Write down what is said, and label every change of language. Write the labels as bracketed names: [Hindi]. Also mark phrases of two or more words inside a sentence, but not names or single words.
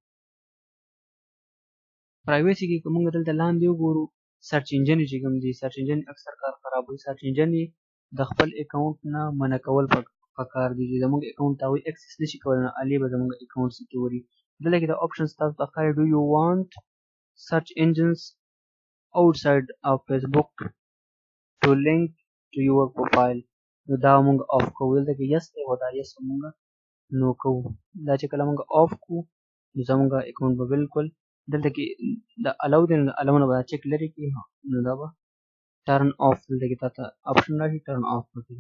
[Pashto] پرایویسي کې که موږ دلته لاندې وګورو [English] search engine [Pashto] چې کوم دي، [English] search engine [Pashto] اکثر کار خرابوي. [English] search engine [Pashto] یې د خپل اکاونټ نه منع کول پکار دي چې زموږ اکاونټ ته هغوی اکسس نشي کولی، نو هلې به زموږ اکاونټ سکیور وي. دلته کې د آپشنز تاسو ته ښایي [English] do you want search engines outside of Facebook to link to your profile. [Pashto] نو دا موږ آف کوو. دلته کې یس دی خو دا یس موږ نو کوو. دا چې کله موږ آف کوو نو زموږ اکاونټ به بالکل دلته کې د الاو دی، نو د الاو نه به چک لرې کړي، نو دا به [English] turn off [Pashto] دلته کې تاته آپشن راشي [English] turn off [Pashto] وکړي.